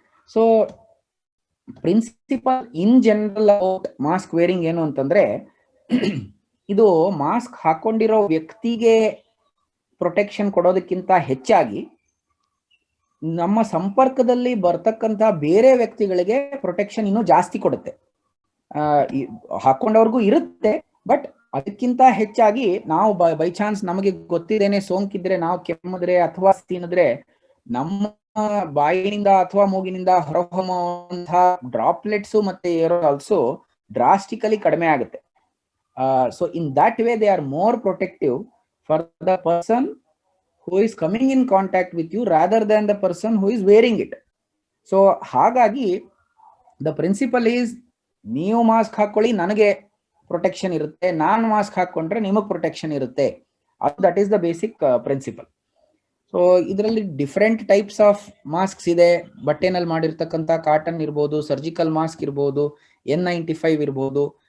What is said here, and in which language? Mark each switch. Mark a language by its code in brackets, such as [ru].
[kn] So principal in general about mask varying ಏನು ಅಂತಂದ್ರೆ, ಇದು ಮಾಸ್ಕ್ ಹಾಕೊಂಡಿರೋ ವ್ಯಕ್ತಿಗೆ ಪ್ರೊಟೆಕ್ಷನ್ ಕೊಡೋದಕ್ಕಿಂತ ಹೆಚ್ಚಾಗಿ ನಮ್ಮ ಸಂಪರ್ಕದಲ್ಲಿ ಬರ್ತಕ್ಕಂಥ ಬೇರೆ ವ್ಯಕ್ತಿಗಳಿಗೆ ಪ್ರೊಟೆಕ್ಷನ್ ಇನ್ನೂ ಜಾಸ್ತಿ ಕೊಡುತ್ತೆ. ಹಾಕೊಂಡವ್ರಿಗೂ ಇರುತ್ತೆ, ಬಟ್ ಅದಕ್ಕಿಂತ ಹೆಚ್ಚಾಗಿ ನಾವು ಬೈ ಚಾನ್ಸ್ ನಮಗೆ ಗೊತ್ತಿದ್ದೇನೆ ಸೋಂಕಿದ್ರೆ, ನಾವು ಕೆಮ್ಮಿದ್ರೆ ಅಥವಾ ತಿನ್ನಿದ್ರೆ ನಮ್ಮ ಬಾಯಿನಿಂದ ಅಥವಾ ಮೂಗಿನಿಂದ ಹೊರಹೊಮ್ಮುವಂತಹ ಡ್ರಾಪ್ಲೆಟ್ಸ್ ಮತ್ತೆ ಏರೋಸಾಲ್ಸು ಡ್ರಾಸ್ಟಿಕಲಿ ಕಡಿಮೆ ಆಗುತ್ತೆ. [en] So in that way they are more protective for the person who is coming in contact with you rather than the person who is wearing it. [kn] So ಹಾಗಾಗಿ [en] the principle is, [kn] ನೀವು mask ಹಾಕೊಳ್ಳಿ ನನಗೆ protection ಇರುತ್ತೆ, ನಾನು mask ಹಾಕೊಂಡ್ರೆ ನಿಮಗೆ protection ಇರುತ್ತೆ. [en] That is the basic principle. So ಇದರಲ್ಲಿ different types of masks ಇದೆ. [kn] ಬಟ್ಟೆನಲ್ಲಿ ಮಾಡಿರ್ತಕ್ಕಂಥ ಕಾಟನ್ ಇರ್ಬೋದು, ಸರ್ಜಿಕಲ್ ಮಾಸ್ಕ್ ಇರ್ಬೋದು, N95 ಇರ್ಬೋದು.